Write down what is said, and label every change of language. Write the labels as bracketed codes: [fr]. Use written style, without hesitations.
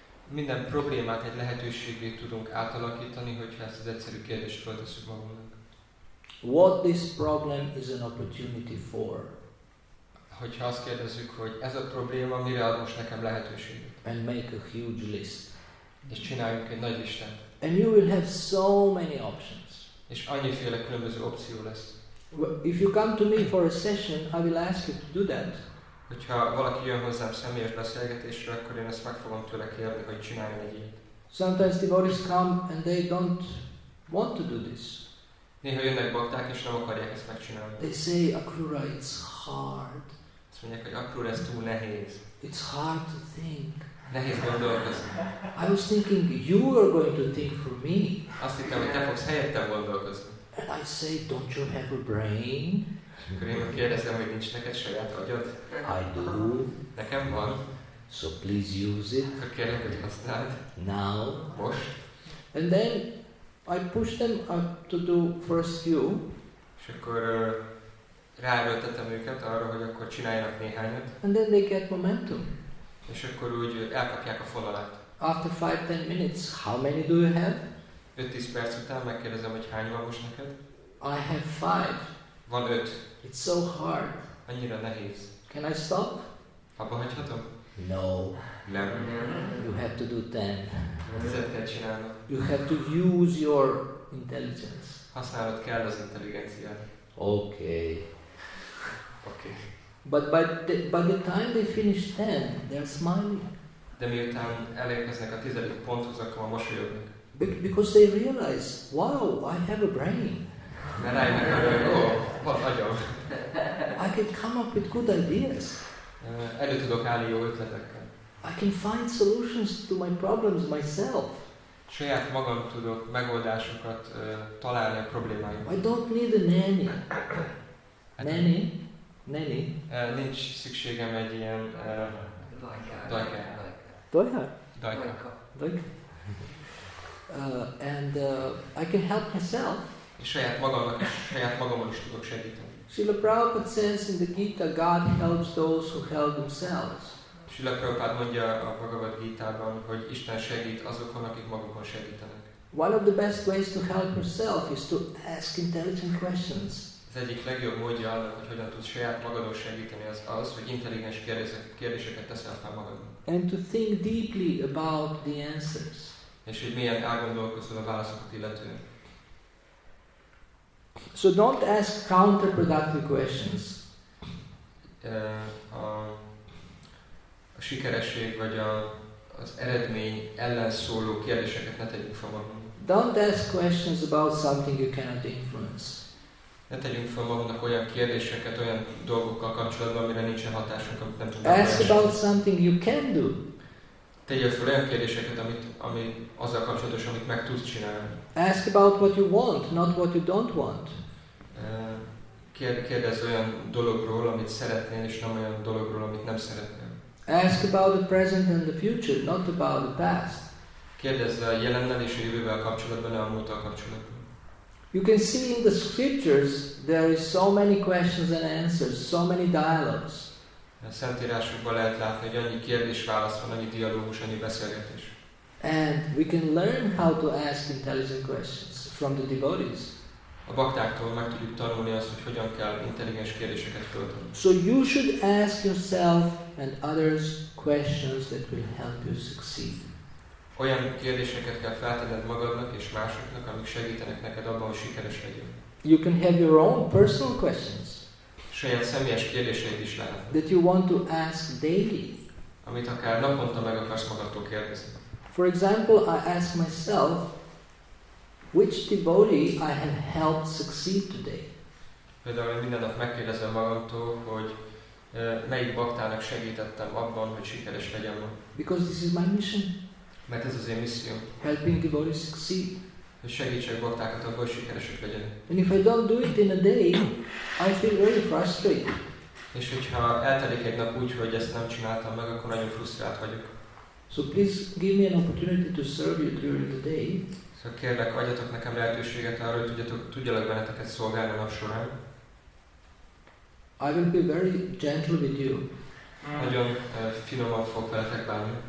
[hu] minden problémát egy lehetőségé tudunk átalakítani, hogyha ezt az egyszerű kérdést föltesszük magunknak. [en] What this problem is an opportunity for. [hu] Hogyha azt kérdezzük, hogy ez a probléma mire ad most nekem lehetőséget. [en] And make a huge list. [hu] És csináljunk egy nagy listát. [en] And you will have so many options. [hu] És annyiféle különböző opció lesz. [en] If you come to me for a session, I will ask you to do that. [hu] Hogyha valaki jön hozzám személyes beszélgetésre, akkor én ezt meg fogom tőle kérni, hogy csináljon egy ilyet. [en] Sometimes devotees come and they don't want to do this. [hu] Néha jönnek bakták, és nem akarják ezt megcsinálni. [en] They say, Akrura, it's hard. [hu] Azt mondják, hogy Akrura, ez túl nehéz. [en] It's hard to think. [hu] Nehéz gondolkozni. [en] I was thinking you are going to think for me. [hu] Azt hittem, hogy te fogsz helyettem gondolkozni. [en] And I say, don't you have a brain? [hu] Akkor én kérdezem, hogy nincs neked saját agyad? [en] I do. [hu] Nekem van. [en] So please use it [hu] Akkor kérlek, hogy használd. [en] now. [hu] Most. [en] And then I push them up to do first few. [hu] És akkor ráerőltetem őket arra, hogy akkor csináljanak néhányat. [en] And then they get momentum. [hu] És akkor úgy elkapják a fonalat. [en] After 5-10 minutes, how many do you have? [hu] 5-10 perc után megkérdezem, hogy hány van most neked? [en] I have 5. [hu] Van 5. [en] It's so hard. [hu] Annyira nehéz. [en] Can I stop? [hu] Abba hagyhatom? [en] No. [hu] Nem. [en] You have to do 10. [hu] 10-et kell csinálnod. [en] You have to use your intelligence. [hu] Használnod kell az intelligenciát. [en] Okay. [hu] Oké. [en] But by the time they finish 10, they're smiling. [hu] De miután elérkeznek a 10. ponthoz, akkor már mosolyognak. [en] Because they realize, wow, I have a brain. [hu] Mert rájönnek arra, hogy van agyam. [en] I can come up with good ideas. [hu] Elő tudok állni jó ötletekkel. [en] I can find solutions to my problems myself. [hu] Saját magam tudok megoldásokat találni a problémáimra. [en] I don't need a nanny. Nanny? [hu] Nincs szükségem egy ilyen dajkára. Dajka? [en] And I can help myself. [hu] És saját magamon is tudok segíteni. [en] Srila Prabhupada says in the Gita, God helps those who help themselves. [hu] Srila Prabhupada mondja a Bhagavad Gitában, hogy Isten segít azokon, akik magukon segítenek. [en] One of the best ways to help yourself is to ask intelligent questions. [hu] Az egyik legjobb módja annak, hogy hogyan tudsz saját magadon segíteni, az, hogy intelligens kérdéseket teszel fel magadnak. [en] And to think deeply about the answers. [hu] És hogy milyen elgondolkozol a válaszokat illetően. [en] So don't ask counterproductive questions. [hu] A sikeresség vagy az eredmény ellen szóló kérdéseket ne tegyünk fel magunknak. [en] Don't ask questions about something you cannot influence. [hu] Ne tegyünk fel magunknak olyan kérdéseket, olyan dolgokkal kapcsolatban, amire nincsen hatásunk, amit nem tudunk. [en] Ask about something you can do. [hu] Tegyél fel olyan kérdéseket, ami azzal kapcsolatos, amit meg tudsz csinálni. [en] Ask about what you want, not what you don't want. [hu] Kérdezz olyan dologról, amit szeretnél, és nem olyan dologról, amit nem szeretnél. [en] Ask about the present and the future, not about the past. [hu] Kérdezz a jelennel és a jövővel kapcsolatban, ne a múlttal kapcsolatban. [en] You can see in the scriptures there is so many questions and answers, so many dialogues. [hu] A Szentírásokban lehet látni, hogy annyi kérdés-válasz van, annyi dialógus, annyi beszélgetés. [en] And we can learn how to ask intelligent questions from the devotees. [hu] A baktáktól meg tudjuk tanulni azt, hogy hogyan kell intelligens kérdéseket föltenni. [en] So you should ask yourself and others questions that will help you succeed. [hu] Olyan kérdéseket kell feltenned magadnak és másoknak, amik segítenek neked abban, hogy sikeres legyél. [en] You can have your own personal questions [hu] Saját személyes kérdéseid is lehet, [en] that you want to ask daily. [hu] amit akár naponta meg akarsz magadtól kérdezni. [en] For example, I ask myself, which devotee I have helped succeed today? [hu] Például minden nap megkérdezem magamtól, hogy melyik baktának segítettem abban, hogy sikeres legyen ma. [en] Because this is my mission. [hu] Mert ez az én misszióm, [en] Helping devotees succeed. [hu] hogy segítsek baktákat abban, hogy sikeresek legyenek. [en] And if I don't do it in a day, I feel very frustrated. [hu] És hogyha eltelik egy nap úgy, hogy ezt nem csináltam meg, akkor nagyon frusztrált vagyok. [en] So please give me an opportunity to serve you during the day. [hu] Szóval kérlek, adjatok nekem lehetőséget arra, hogy tudjalak benneteket szolgálni a nap során. [en] I will be very gentle with you [hu] Nagyon finoman fog veletek bánni